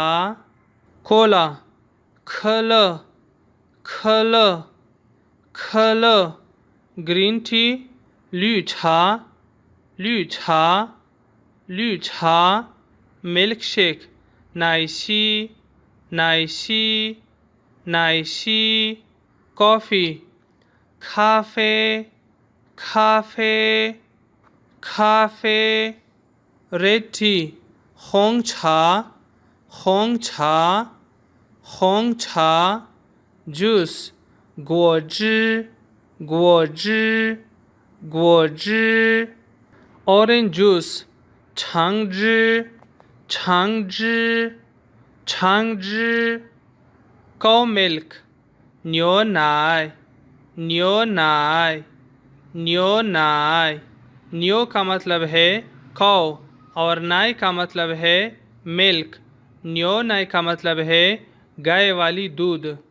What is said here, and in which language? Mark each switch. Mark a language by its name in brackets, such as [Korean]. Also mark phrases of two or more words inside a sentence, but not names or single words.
[Chinese] 可乐，可乐，可乐，可乐. [English] green tea, [Chinese] 绿茶，绿茶，绿茶. [English] milk shake, [Chinese] 奶昔，奶昔，奶昔. [English] کافی، [Chinese] 咖啡，咖啡，咖啡. [English] red tea, [Chinese] 红茶，红茶，红茶. 果汁，果汁，果汁，果汁. [English] orange juice, [Chinese] 橙汁，橙汁，橙汁. [English] cow milk, [Chinese] 牛奶，牛奶，牛奶. [Urdu] نیو کا مطلب ہے کو اور نائی کا مطلب ہے ملک۔ [Chinese] 牛奶 [Urdu] کا مطلب ہے گائے والی دودھ۔